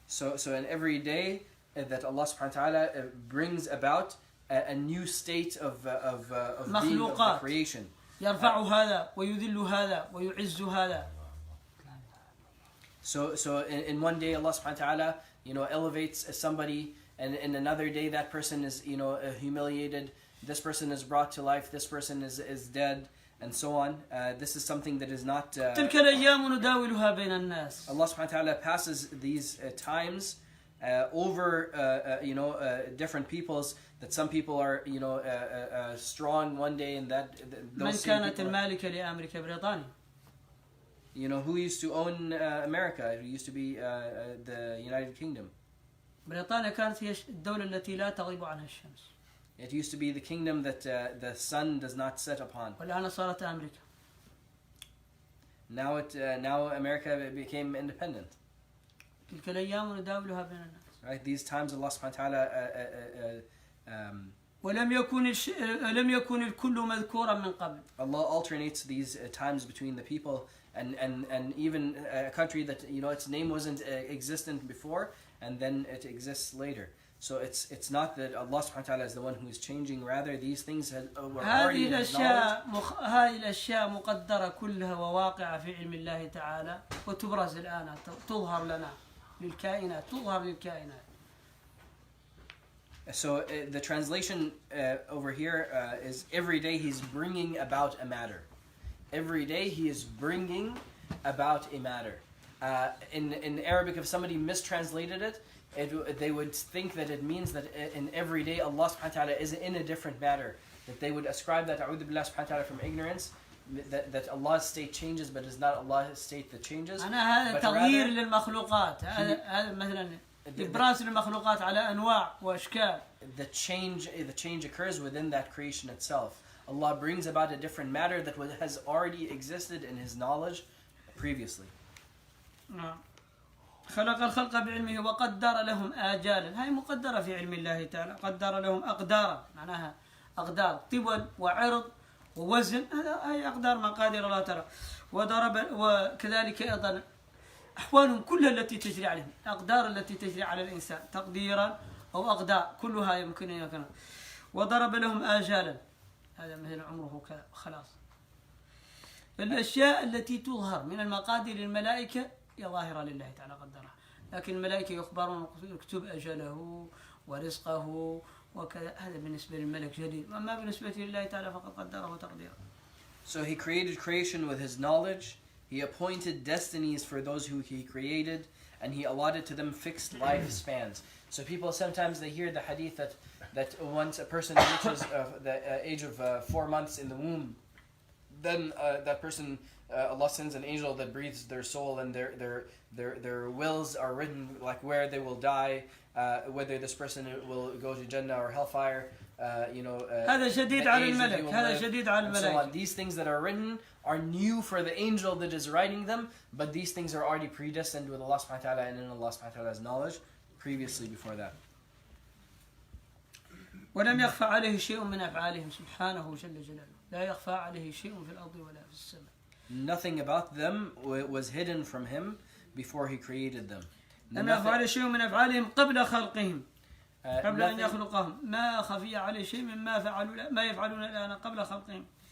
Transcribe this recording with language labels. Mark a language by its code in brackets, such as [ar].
[en] So in every day that Allah subhanahu wa ta'ala brings about a new state of being of the creation. [ar] يرفع هذا ويذل هذا ويعز هذا. [en] So in one day Allah subhanahu wa ta'ala elevates somebody, and in another day that person is humiliated. This person is brought to life. This person is dead. And so on. This is something that is not. [ar] تلك الأيام نداولها بين الناس. [en] Allah subhanahu wa ta'ala passes these times over different peoples. That some people are strong one day, and that those [ar] من كانت المالكة لأمريكا بريطانيا. [en] Who used to own America? It used to be the United Kingdom. [ar] بريطانيا كانت هي الدولة التي لا تغيب عنها الشمس. [en] It used to be the kingdom that the sun does not set upon. [ar] والآن صارت أمريكا. [en] Now America became independent. [ar] تلك الأيام نداولها بين الناس. [en] Right, these times Allah subhanahu wa ta'ala [ar] ولم يكن الكل مذكورا من قبل. [en] Allah alternates these times between the people, and even a country that its name wasn't existent before, and then it exists later. So it's not that Allah subhanahu wa ta'ala is the one who is changing, rather these things were already in His knowledge. [ar] هذه الأشياء مقدرة كلها وواقعة في علم الله تعالى، وتبرز الآن تظهر لنا للكائنات، تظهر للكائنات. [en] So the translation over here is every day He's bringing about a matter. Every day He is bringing about a matter. In Arabic, if somebody mistranslated it, they would think that it means that in every day Allah subhanahu wa ta'ala is in a different matter. That they would ascribe that a'udhu billah subhanahu wa ta'ala from ignorance, that Allah's state changes, but it's not Allah's state that changes. [ar] هذا تغيير للمخلوقات. هذا مثلا إبراز للمخلوقات على أنواع وأشكال. [en] The change occurs within that creation itself. Allah brings about a different matter that has already existed in His knowledge previously. [ar] خلق الخلق بعلمه وقدر لهم آجالا. هاي مقدرة في علم الله تعالى. قدر لهم أقدارا، معناها أقدار طول وعرض ووزن. هاي أقدار مقادير الله تعالى. وكذلك أيضا أحوالهم كلها التي تجري عليهم، أقدار التي تجري على الإنسان تقديرا أو أقدار، كلها يمكن أن يكون. وضرب لهم آجالا، هذا مثل عمره كذا خلاص. الأشياء التي تظهر من المقادير للملائكة هي ظاهرة لله تعالى قدرها، لكن الملائكة يخبرون يكتب أجله ورزقه وكذا. هذا بالنسبة للملك جديد، وأما بالنسبة لله تعالى فقد قدره تقديرا. [en] So He created creation with His knowledge, He appointed destinies for those who He created, and He allotted to them fixed lifespans. So people sometimes they hear the hadith that once a person reaches the age of 4 months in the womb, then that person, Allah sends an angel that breathes their soul, and their wills are written, like where they will die, whether this person will go to Jannah or hellfire. [ar] هذا شديد على الملك. هذا شديد على الملائكة. [en] These things that are written are new for the angel that is writing them, but these things are already predestined with Allah subhanahu wa ta'ala and in Allah subhanahu wa ta'ala's knowledge previously before that. [ar] ولم يخفى عليه شيء من أفعالهم سبحانه جل جلاله. لا يخفى عليه شيء في الأرض ولا في السماء. [en] Nothing about them was hidden from Him before He created them. لم يخفى عليه شيء من أفعالهم قبل خلقهم. قبل أن يخلقهم ما خفي عليه شيء مما ما يفعلون الآن قبل خلقهم.